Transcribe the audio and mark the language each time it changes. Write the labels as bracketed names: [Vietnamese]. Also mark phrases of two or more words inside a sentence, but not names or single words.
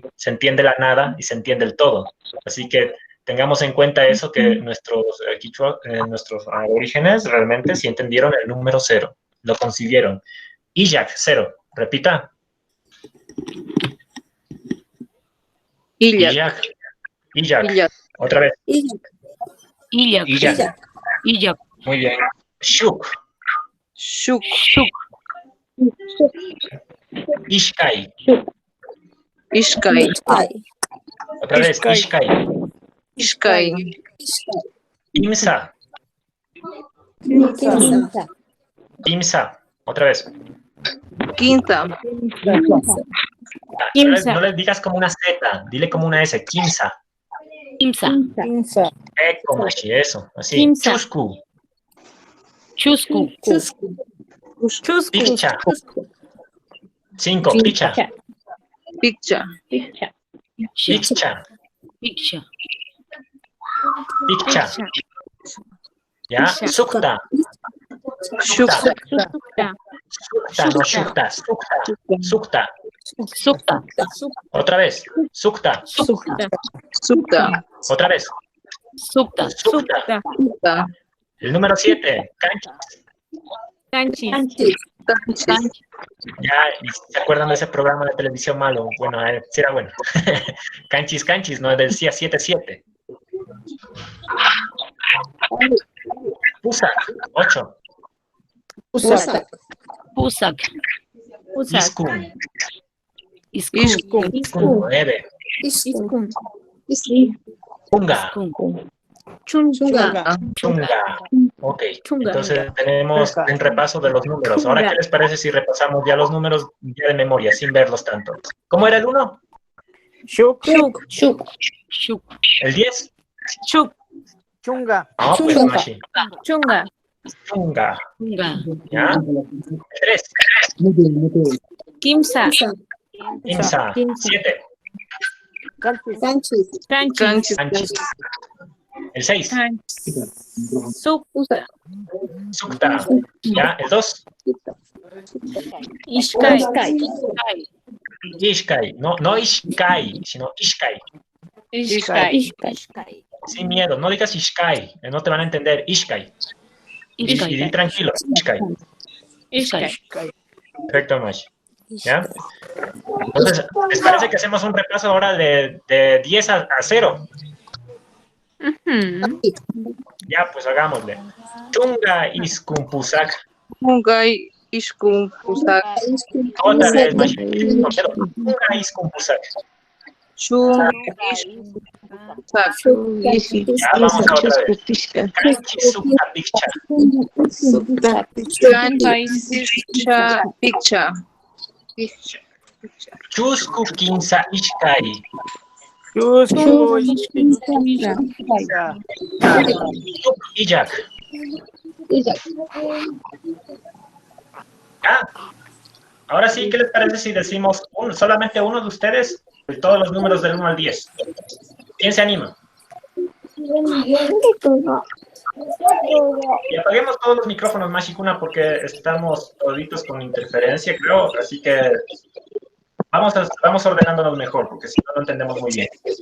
[Spanish] Se entiende la nada y se entiende el todo. Así que tengamos en cuenta eso, que nuestros quichua, nuestros aborígenes realmente sí entendieron el número cero, lo concibieron. Iyak, cero. Repita. Iyak. Iyak. Otra vez. Iyak. Muy bien. [Quechua] Shuk. Ishkai. [Spanish] Otra vez. [Quechua] Ishkai. Imsa. [Spanish] Quinza. Quimsa. Otra vez. Quinta. No le digas como una Z, dile como una S. Quimsa. Quimsa. Eco, Mashi, eso. Así. Quimsa. Chusku. Chusku. Picha. 5. Picha. Piccha. Picha. Picha. Picha. ¿Ya? Sukta. Shukta. Sukta, no shukta. Sukta. Sukta. Otra vez. Sukta. Sukta. Otra vez. Sukta. Sukta. Sukta. El número 7. Canchis. Ya, ¿y se acuerdan de ese programa de televisión malo? Bueno, sí era bueno. Canchis, no decía 7-7. Pusak, 8. Pusak. Iskun, Iskun. [Quechua] 9. Punga, chunga. [Spanish] Ok, entonces tenemos un repaso de los números. Ahora, ¿qué les parece si repasamos ya los números ya de memoria, sin verlos tanto? ¿Cómo era el 1? Shuk. ¿El 10? Shuk. Chunga. Ah, pues Mashi. Chunga. Chunga. Chunga. ¿Ya? El 3. Kimsa. Imsa. 7. Canchis. Canchis. Canchis. El 6. Sukta. Sukta. ¿Ya? El 2. Ishkai. Ishkai. No Ishkai, sino Ishkai. Ishkai. Sin miedo, no digas Ishkai, no te van a entender. Ishkai. Y di tranquilo, Ishkai. Ishkai. Perfecto, Mash. ¿Ya? Entonces, ¿les parece que hacemos un repaso ahora de 10 a 0? Ya, pues hagámosle. [Quechua] Chunga Iskumpusak. Chunga Ishkun Pusak. [Spanish] Otra vez, Mash. [Quechua] Chunga Iskumpusak. Chunga Ishkun Pusak. [Spanish] Ya, vamos a otra vez. [Quechua] Kanchi Sukta Piccha. Canchis. Piccha. Chusku Kinsa Ishkai. [Spanish] Ijak. ¿Ya? Ahora sí, ¿qué les parece si decimos solamente uno de ustedes de todos los números del 1 al 10? ¿Quién se anima? Y apaguemos todos los micrófonos, Mashikuna, porque estamos toditos con interferencia, creo, así que vamos ordenándonos mejor, porque si no, no entendemos muy bien.